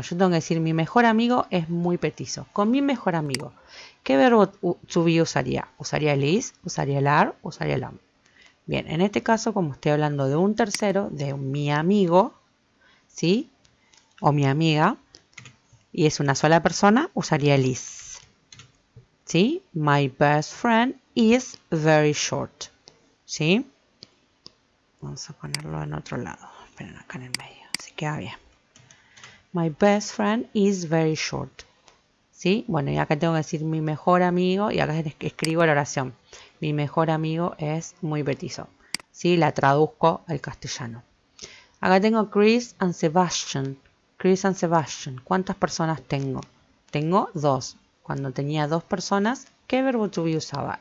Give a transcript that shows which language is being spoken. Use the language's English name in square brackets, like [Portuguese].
[Spanish] Yo tengo que decir mi mejor amigo es muy petizo. Con mi mejor amigo, ¿qué verbo to be usaría? ¿Usaría el is? ¿Usaría el are? ¿Usaría el am? Bien, en este caso, como estoy hablando de un tercero, de mi amigo, ¿sí? O mi amiga, y es una sola persona, usaría el is. ¿Sí? [English] My best friend is very short. [Spanish] ¿Sí? Vamos a ponerlo en otro lado. Esperen, acá en el medio. Así queda bien. [English] My best friend is very short. [Spanish] ¿Sí? Bueno, y acá tengo que decir mi mejor amigo, y acá escribo la oración. Mi mejor amigo es muy petizo. ¿Sí? La traduzco al castellano. Acá tengo Chris and Sebastian. [English] Chris and Sebastian. [Spanish] ¿Cuántas personas tengo? Tengo dos. Cuando tenía dos personas, ¿qué verbo to be usaba?